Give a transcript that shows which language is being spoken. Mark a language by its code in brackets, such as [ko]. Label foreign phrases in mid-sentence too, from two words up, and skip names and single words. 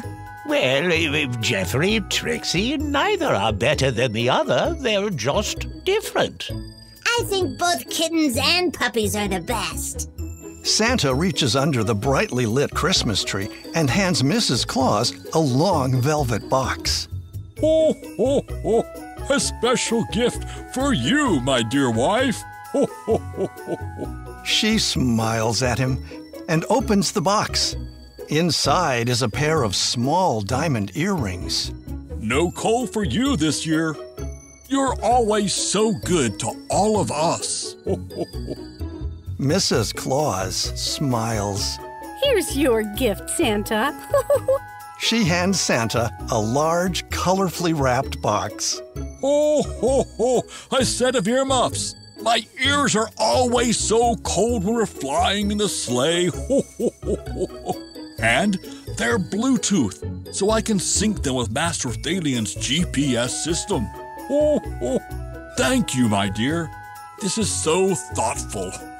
[en] Well, Jeffery, Trixie, neither are better than the other. They're just different. I think both kittens and puppies are the best. Santa reaches under the brightly lit Christmas tree and hands Mrs. Claus a long velvet box. Ho, ho, ho! A special gift for you, my dear wife. Ho, ho, ho, ho, ho. She smiles at him and opens the box. Inside is a pair of small diamond earrings. No coal for you this year. You're always so good to all of us. Ho, ho, ho. Mrs. Claus smiles. Here's your gift, Santa. She hands Santa a large, colorfully wrapped box. Ho, ho, ho! A set of earmuffs. My ears are always so cold when we're flying in the sleigh. Ho, ho, ho, ho, ho. And they're Bluetooth, so I can sync them with Master Thalian's GPS system. Oh, oh. Thank you, my dear. This is so thoughtful.